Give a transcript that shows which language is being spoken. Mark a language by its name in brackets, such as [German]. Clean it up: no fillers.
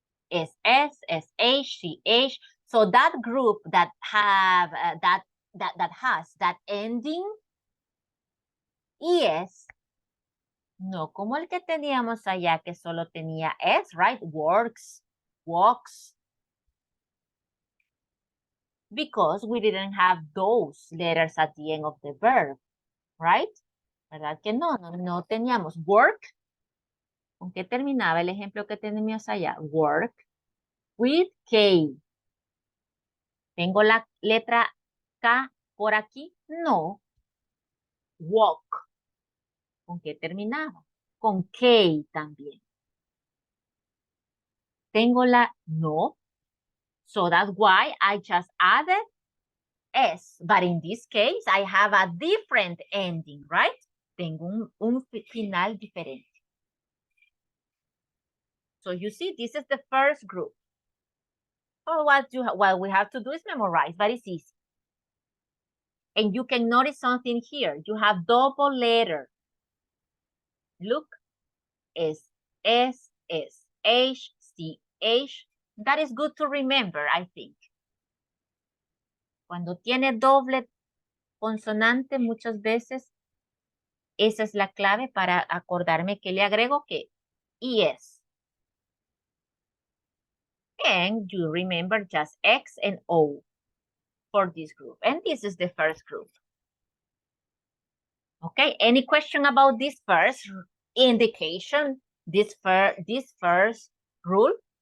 [English] SS, SH, CH. So that group that have that has that ending ES, [Spanish] no como el que teníamos allá que solo tenía S, [English] right? Works, walks. Because we didn't have those letters at the end of the verb, right? [Spanish] ¿Verdad que no? No teníamos work. ¿Con qué terminaba el ejemplo que teníamos allá? [English] Work with K. [Spanish] ¿Tengo la letra K por aquí? No. Walk. ¿Con qué terminaba? Con K también. ¿Tengo la? No. [English] So that's why I just added S. But in this case, I have a different ending, right? [Spanish] Tengo un final diferente. [English] So you see, this is the first group. Oh, what we have to do is memorize, but it's easy. And you can notice something here. You have double letter. Look, S, S, S, H, C, ch. That is good to remember, I think. [Spanish] Cuando tiene doble consonante muchas veces, esa es la clave para acordarme que le agrego que es. [English] And you remember just X and O for this group. And this is the first group. Okay, any question about this first indication, this first rule?